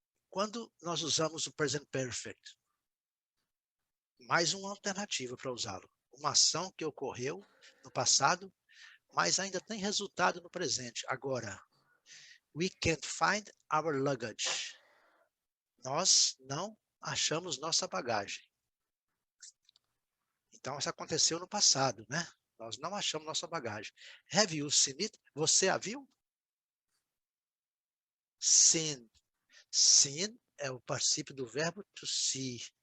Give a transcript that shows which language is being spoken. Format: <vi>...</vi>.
<pt>Quando nós usamos o present perfect, mais uma alternativa para usá-lo. Uma ação que ocorreu no passado, mas ainda tem resultado no presente.</pt> <en>Agora, we can't find our luggage.</en> <pt>Nós não achamos nossa bagagem. Então, isso aconteceu no passado, né? Nós não achamos nossa bagagem.</pt> <en>Have you seen it?</en> <pt>Você a viu? Seen. Seen é o particípio do verbo to see.</pt>